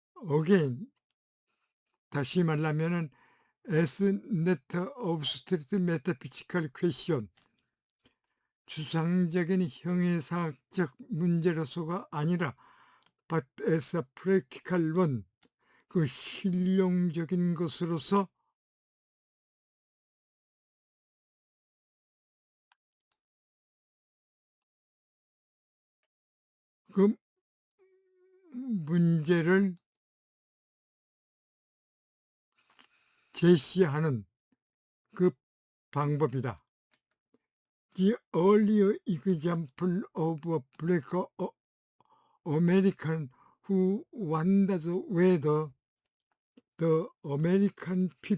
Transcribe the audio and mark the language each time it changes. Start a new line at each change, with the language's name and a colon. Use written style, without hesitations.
English: Again,
Korean: 다시 말하면은
English: as not abstract metaphysical question,
Korean: 추상적인 형해사학적 문제로서가 아니라
English: but as a practical one,
Korean: 그 실용적인 것으로서 그 문제를 제시하는 그 방법이다.
English: The earlier example of a black American who wonders whether the American